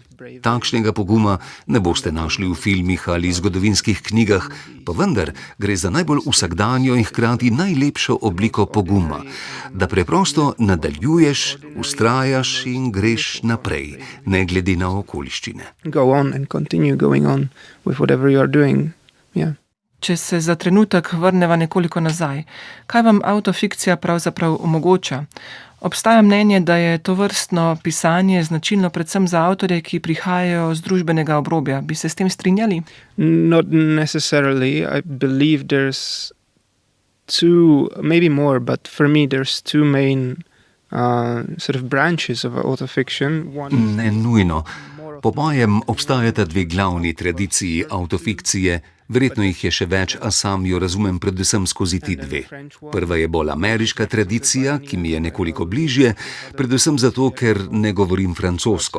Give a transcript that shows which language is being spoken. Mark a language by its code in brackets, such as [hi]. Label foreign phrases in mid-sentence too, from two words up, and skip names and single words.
[sl] Takšnega poguma ne boste našli v filmih ali zgodovinskih knjigah, Pa vendar gre za najbolj vsakdanjo in hkrati najlepšo obliko poguma, da preprosto nadaljuješ, vztrajaš in greš naprej, ne glede na okoliščine. [en] Go on and continue going on with whatever you are doing. Yeah. [sl] Če se za trenutek vrneva nekoliko nazaj, kaj vam autofikcija pravzaprav omogoča? Obstaja mnenje, da je to vrstno pisanje značilno predvsem za avtorje, ki prihajajo z družbenega obrobja. Bi se s tem strinjali? [en] Not necessarily. I believe there's two, maybe more, but for me there's two main sort of branches of autofiction. [sl] Ne nujno. Po mojem obstajata dve glavni tradiciji autofikcije, verjetno jih je še več, a sam jo razumem predvsem skozi ti dve. Prva je bolj ameriška tradicija, ki mi je nekoliko bližje, predvsem zato, ker ne govorim francosko.